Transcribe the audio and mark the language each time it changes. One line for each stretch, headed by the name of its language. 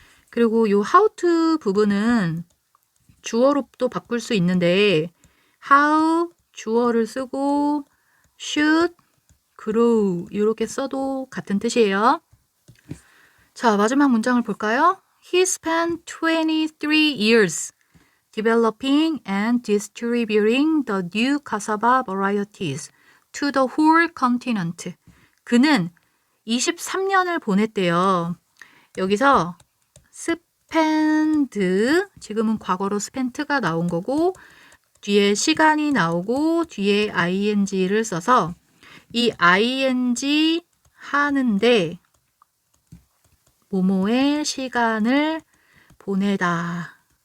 Korean: 그리고 이
English: how to
Korean: 부분은 주어로 또 바꿀 수 있는데 how 주어를 쓰고
English: should grow
Korean: 이렇게 써도 같은 뜻이에요. 자, 마지막 문장을 볼까요?
English: He spent 23 years developing and distributing the new cassava varieties to the whole continent.
Korean: 그는 23년을 보냈대요. 여기서 spend, 지금은 과거로 spent가 나온 거고 뒤에 시간이 나오고 뒤에 ing를 써서 이 ing 하는데 뭐뭐의 시간을 보내다.